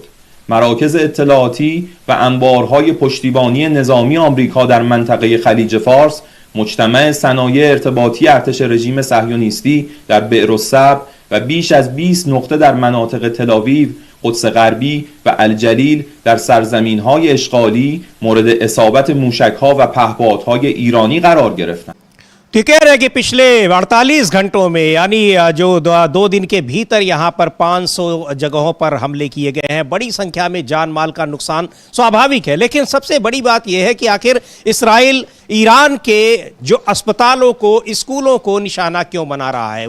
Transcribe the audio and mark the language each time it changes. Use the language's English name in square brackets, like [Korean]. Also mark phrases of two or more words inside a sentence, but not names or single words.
[Persian] مراکز اطلاعاتی و انبارهای پشتیبانی نظامی آمریکا در منطقه خلیج فارس، مجتمع صنایع ارتباطی ارتش رژیم صهیونیستی در بئرالصبر و بیش از 20 نقطه در مناطق تل‌آویو، قدس غربی و الجلیل در سرزمین‌های اشغالی مورد اصابت موشک‌ها و پهپادهای ایرانی قرار گرفتند. [Hindi] तो कह रहे हैं कि पिछले 48 घंटों में, यानी जो 2 दिन के भीतर यहाँ पर 500 जगहों पर हमले किए गए हैं। बड़ी संख्या में जान माल का नुकसान स्वाभाविक है, लेकिन सबसे बड़ी बात यह है कि आखिर इसराइल ईरान के जो अस्पतालों को, स्कूलों को निशाना क्यों बना रहा है?